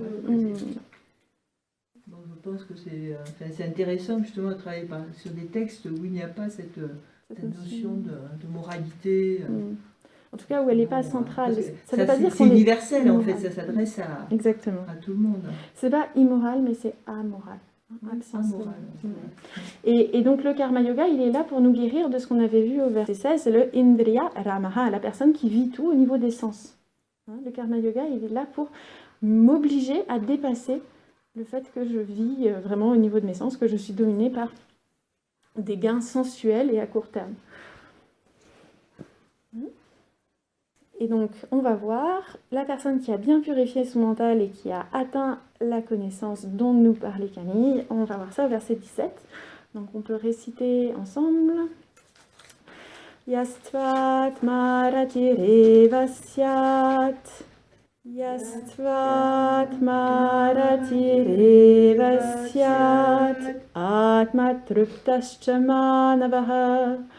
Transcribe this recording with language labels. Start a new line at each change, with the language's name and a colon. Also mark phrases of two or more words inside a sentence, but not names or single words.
French: Donc je pense que c'est intéressant justement de travailler sur des textes où il n'y a pas cette notion de moralité. En tout cas, où elle n'est pas centrale. Ça veut pas dire c'est universel, en fait, ça s'adresse à tout le monde. C'est pas immoral, mais c'est amoral. Amoral. Et donc le
Sanskrit: karma yoga,
French: il est là pour nous guérir de ce qu'on avait vu au verset 16, c'est le
Sanskrit: indriya ramaha,
French: la personne qui vit tout au niveau des sens. Le
Sanskrit: karma yoga,
French: il est là pour m'obliger à dépasser le fait que je vis vraiment au niveau de mes sens, que je suis dominée par des gains sensuels et à court terme. Et donc, on va voir la personne qui a bien purifié son mental et qui a atteint la connaissance dont nous parlait Camille. On va voir ça au verset 17. Donc, on peut réciter ensemble.
Sanskrit: Yastvat maratireva syat Yastvatmaratireva syat atmatruptascha manavaha